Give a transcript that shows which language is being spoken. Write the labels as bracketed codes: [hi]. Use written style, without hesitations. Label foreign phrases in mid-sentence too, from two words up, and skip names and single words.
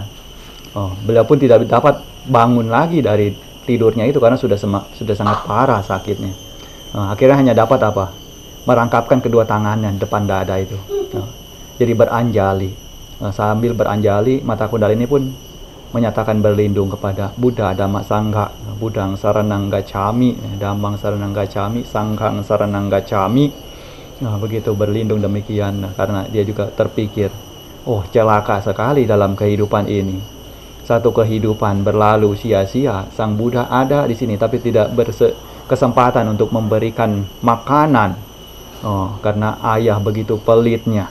[id] Beliau pun tidak dapat bangun lagi dari tidurnya itu karena sudah sangat parah sakitnya. Akhirnya hanya dapat apa? Merangkapkan kedua tangannya depan dada itu. Jadi beranjali. Sambil beranjali, Mata Kundali ini pun menyatakan berlindung kepada Buddha, Dhamma, Sangha. [pi] Buddhang saranang gacchami, Dhammang saranang gacchami, Sanghang saranang gacchami. [id] Begitu berlindung demikian, karena dia juga terpikir, oh celaka sekali dalam kehidupan ini. Satu kehidupan berlalu sia-sia. Sang Buddha ada di sini tapi tidak berkesempatan untuk memberikan makanan. Karena ayah begitu pelitnya.